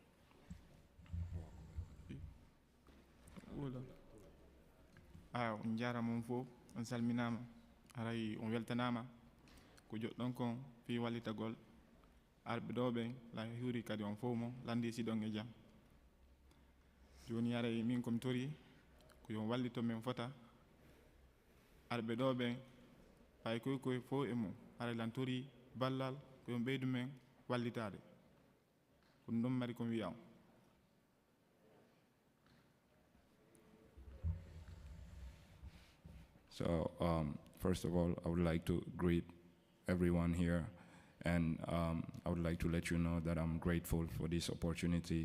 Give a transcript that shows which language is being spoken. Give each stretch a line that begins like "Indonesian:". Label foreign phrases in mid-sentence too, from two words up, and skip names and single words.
Fula: On jarama on fof on salminama haray on weltanama ko joɗɗon kon fi wallitagol arɓe ɗo ɓen la huuri kadi on fof mon landi siɗon e jaam joni haray min komi tori ko yon wallito min fota arɓe ɗo ɓen hay koye fof e mum haray lan tori ballal ko yon ɓeydu men wallitade ko ɗum ɗon mari komi wiya on.
English: So first of all, I would like to greet everyone here, and I would like to let you know that I'm grateful for this opportunity.